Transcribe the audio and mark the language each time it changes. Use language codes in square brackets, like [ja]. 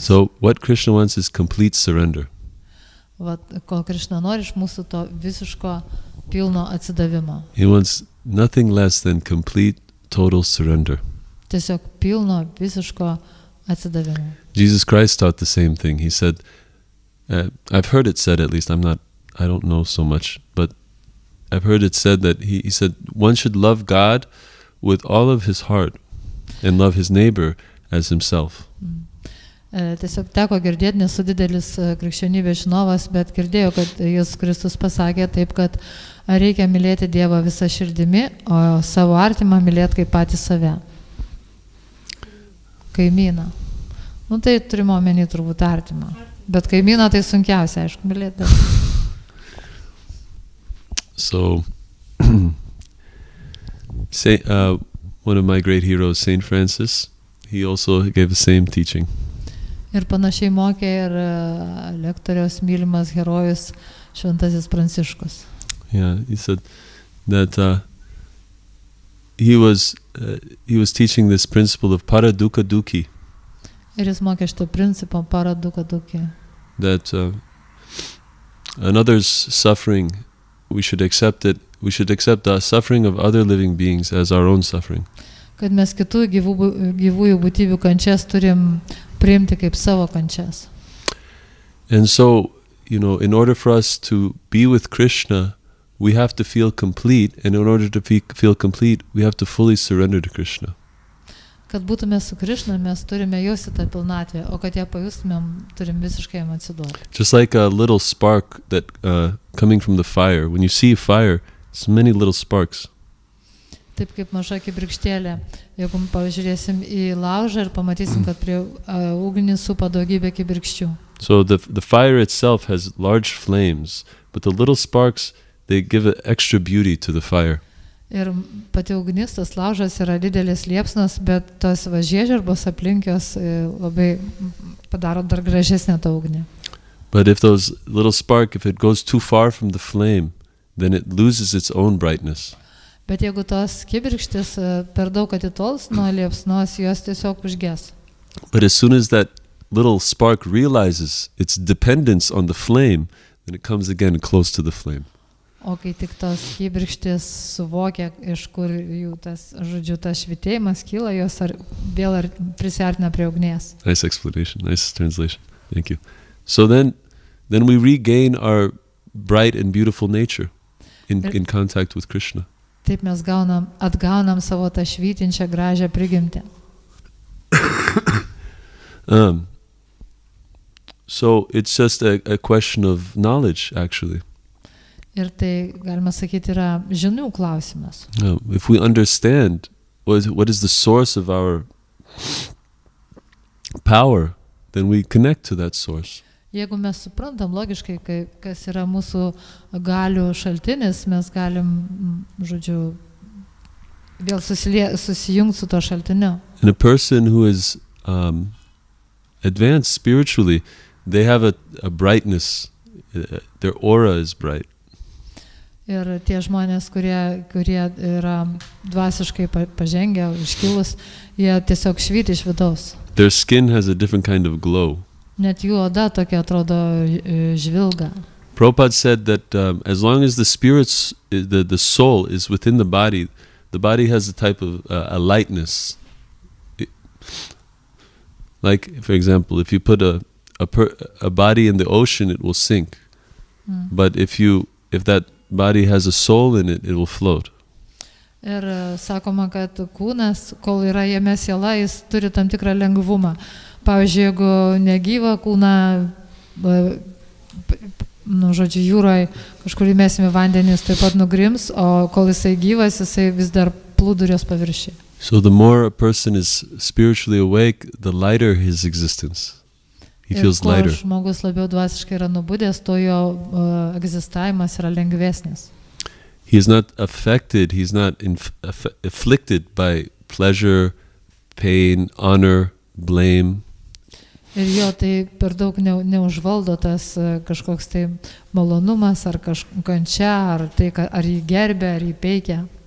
[en] So what Krishna wants is complete surrender. [lt] Kol Krišna nori iš mūsų to visiško pilno atsidavimo. [en] He wants nothing less than complete, total surrender. [lt] Tiesiog pilno, visiško atsidavimo. [en] Jesus Christ taught the same thing. He said, I've heard it said, at least I don't know so much, but I've heard it said that he said one should love God with all of his heart and love his neighbor as himself. [lt] Tiesiog teko girdėti, nesu didelis krikščionybės žinovas, bet girdėjau, kad Jėzus Kristus pasakė taip, kad reikia mylėti Dievą visą širdimi, o savo artimą mylėti kaip patį save. Kaimyną. Tai turime omeny turbūt artimą. Bet kaimyną tai sunkiausia, aišku, mylėti. [en] So, one of my great heroes, Saint Francis, he also gave the same teaching. [lt] Ir panašiai mokė ir lektoriaus mylimas herojus Šventasis Pranciškus. [en] Yeah, he said that he was teaching this principle of para dukkha dukkhi. [lt] Ir jis mokė šitą principą para dukkha dukkhi. [en] That another's suffering, we should accept it. We should accept the suffering of other living beings as our own suffering. [lt] Kad mes kitų gyvųjų būtybių kančias turim priimti kaip savo kančias. [en] And so, in order for us to be with Krishna, we have to feel complete, and in order to feel complete, we have to fully surrender to Krishna. [lt] Kad būtume su Krišna, mes turime jausti tą pilnatvę, o kad ją pajustumėm, turim visiškai jam atsiduoti. [en] Just like a little spark that coming from the fire. When you see fire, it's many little sparks. [lt] Taip kaip maža kibirkštėlė. Jeigu pažiūrėsim į laužą ir pamatysim, kad prie ugnį supa daugybė kibirkščių. [en] So the fire itself has large flames, but the little sparks, they give an extra beauty to the fire. [lt] Ir pati ugnis, tas laužas yra didelis liepsnas, bet tos žiežirbos aplinkios labai padaro dar gražesnę tą ugnį. [en] But if those little spark, if it goes too far from the flame, then it loses its own brightness. [lt] Bet jeigu tos kibirkštis per daug atitols nuo liepsnos, jos tiesiog užges. [en] But as soon as that little spark realizes its dependence on the flame, then it comes again close to the flame. [lt] O kai tik tos kibirkštis suvokia, iš kur jų tas švitėjimas kyla, jos vėl prisiartina prie ugnies. [en] Nice explanation, nice translation. Thank you. So then we regain our bright and beautiful nature in contact with Krishna. [lt] Taip mes atgaunam savo tą švytinčią gražią prigimtį. [en] So it's just a question of knowledge, actually. [lt] Ir tai, galima sakyti, yra žinių klausimas. [en] If we understand what is the source of our power, then we connect to that source. [lt] Jeigu mes suprantam logiškai, kas yra mūsų galių šaltinis, mes galim, vėl susijungti su to šaltiniu. [en] And a person who is advanced spiritually, they have a brightness, their aura is bright. [lt] Ir tie žmonės, kurie yra dvasiškai pažengę, iškilus, jie tiesiog švyti iš vidaus. [en] Their skin has a different kind of glow. [lt] Net jų oda tokia atrodo žvilga. [en] Prabhupada said that as long as the spirit's, the soul is within the body has a type of a lightness. Like, for example, if you put a body in the ocean, it will sink. But if that body has a soul in it, it will float. [lt] Ir sakoma, kad kūnas, kol yra jame siela, jis turi tam tikrą lengvumą. Pavyzdžiui, jeigu negyvą kūną žodžiu, jūroje kažkur įmėsime vandenys, taip pat nugrims, o kol jisai gyvas, jisai vis dar plūdurios paviršiai. [en] So the more a person is spiritually awake, the lighter his existence. He feels lighter. [lt] Ir kuo žmogus labiau dvasiškai yra nubudęs, to jo egzistavimas yra lengvesnis. [en] He is not affected, he's not afflicted by pleasure, pain, honor, blame. [lt] Ir jo tai per daug neužvaldo tas kažkoks tai malonumas, ar kančia, ar tai, ar jį gerbia, ar jį peikia.